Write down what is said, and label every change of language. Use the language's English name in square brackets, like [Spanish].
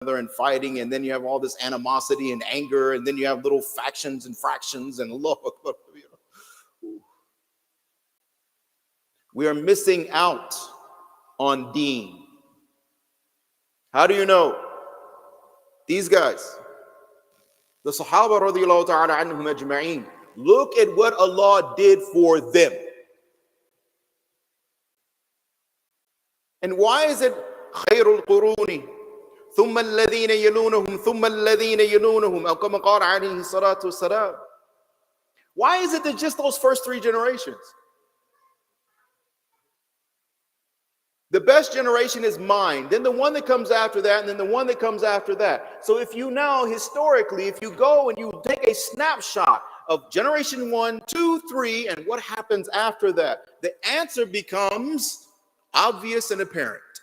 [English] and fighting, and then you have all this animosity and anger, and then you have little factions and fractions, and look, we are missing out on deen. How do you know? These guys, the Sahabah radiallahu ta'ala anhum ajma'een, look at what Allah did for them. And why is it [Arabic] خير القرون ثم الذين يلونهم ثم الذين يلونهم أو كما قال عليه الصلاة والسلام? [English] Why is it that just those first 3 generations? The best generation is mine, then the one that comes after that, and then the one that comes after that. So if you now, historically, if you go and you take a snapshot of generation 1, 2, 3, and what happens after that, the answer becomes obvious and apparent.